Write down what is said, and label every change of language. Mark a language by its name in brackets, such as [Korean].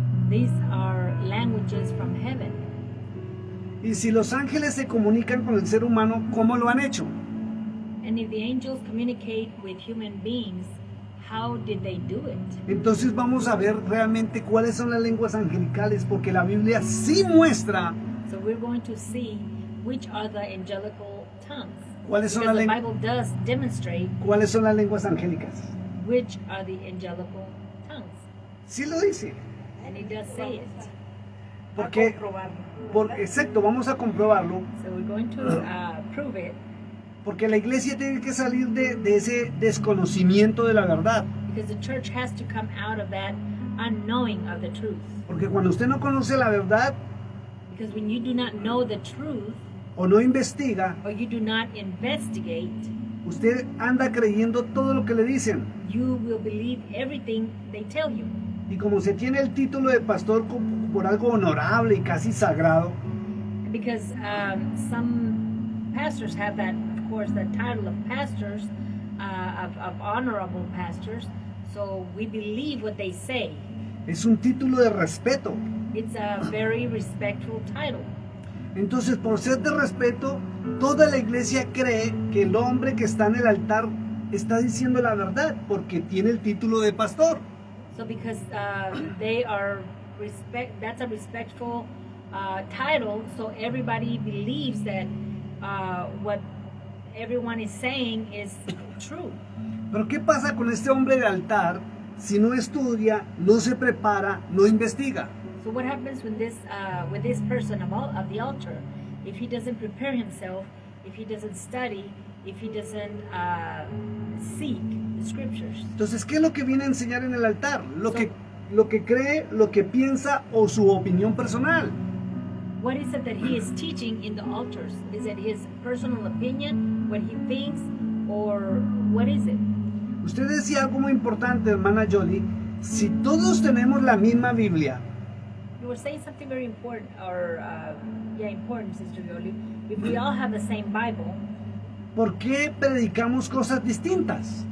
[English] these are languages from heaven. [Spanish] Y si los ángeles se comunican con el ser humano, ¿cómo lo han hecho? [English] And if the angels communicate with human beings, how did they do it? [Spanish] Entonces vamos a ver realmente cuáles son las lenguas angelicales, porque la Biblia sí muestra [English] So we're going to see which are the angelical tongues. [Spanish] cuáles son, [English] Because the Bible does demonstrate [Spanish] cuáles son las lenguas angélicas. [English] which are the angelical tongues. [Spanish] Sí lo dice. [English] And it does say it. [Spanish] Porque, exacto, vamos a comprobarlo. [English] So we're going to prove it, [Spanish] Porque la iglesia tiene que salir de ese desconocimiento de la verdad. [English] because the church has to come out of that unknowing of the truth. [Spanish] Porque cuando usted no conoce la verdad [English] Because when you do not know the truth, [Spanish] o no investiga, [English] or you do not investigate, [Spanish] usted anda creyendo todo lo que le dicen. [English] you will believe everything they tell you. [Spanish] Y como se tiene el título de pastor por algo honorable y casi sagrado, [English] Because some pastors have that, of course, the title of pastors, of honorable pastors. So we believe what they say. [Spanish] es un título de respeto. [English] It's a very respectful title. [Spanish] Entonces, por ser de respeto, toda la iglesia cree que el hombre que está en el altar está diciendo la verdad porque tiene el título de pastor. [English] So because they are that's a respectful title. So everybody believes that what everyone is saying is true. [Spanish] Pero ¿qué pasa con este hombre de altar si no estudia, no se prepara, no investiga? [English] So what happens with this person of the altar? If he doesn't prepare himself, if he doesn't study, if he doesn't seek the scriptures. [Spanish] Entonces, ¿qué es lo que viene a enseñar en el altar? Lo que cree, lo que piensa o su opinión personal. [English] What is it that he is teaching in the altars? Is it his personal opinion, what he thinks, or what is it? [Spanish] Usted decía algo muy importante, hermana Jolie. Si todos tenemos la misma Biblia, [English] You were saying something very important, or important, Sister Yoli. If we all have the same Bible, [Spanish] ¿por qué predicamos cosas distintas?